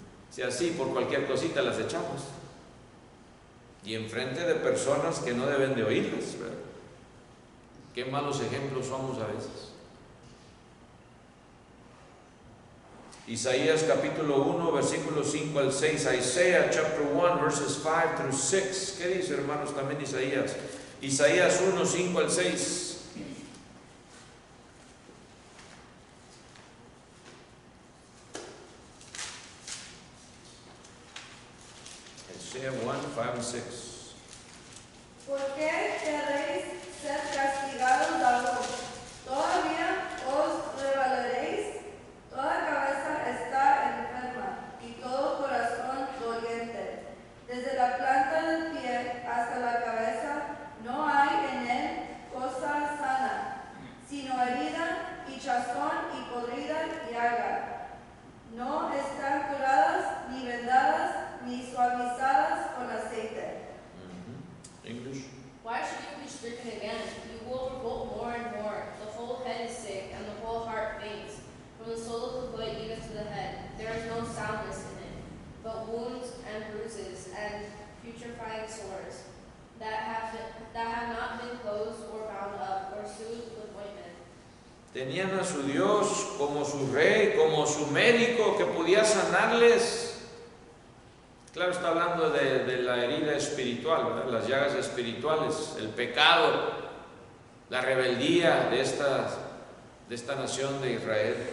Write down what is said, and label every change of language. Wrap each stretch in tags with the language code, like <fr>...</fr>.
<es>Si así por cualquier cosita las echamos. Y enfrente de personas que no deben de oírlas, ¿verdad? Qué malos ejemplos somos a veces. Isaías capítulo 1, versículos 5 al 6.</es> <en>Isaiah chapter 1, verses 5 through 6.</en> <es>¿Qué dice, hermanos, también Isaías? Isaías 1, 5 al 6.</es> <en>Isaiah 1, 5 and 6.</en> <es>¿Por qué queréis ser castigados aún? ¿Todavía os rebelaréis? Toda cabeza está enferma y todo corazón doliente. Desde la planta del pie hasta la cabeza no hay en él cosa sana, sino herida, hinchazón y podrida llaga. No están curadas, ni vendadas, ni suavizadas con aceite.</es> <en>English. Why should you be stricken again? You will revolt more and more. The whole head is sick, and the whole heart faints. From the sole of the foot even to the head, there is no soundness in it, but wounds and bruises and putrefying sores, that have not been closed or bound up or soothed with ointment.</en> <es>Tenían a su Dios como su rey, como su médico que podía sanarles. Claro, está hablando de la herida espiritual, ¿verdad? Las llagas espirituales, el pecado, la rebeldía de esta nación de Israel.</es>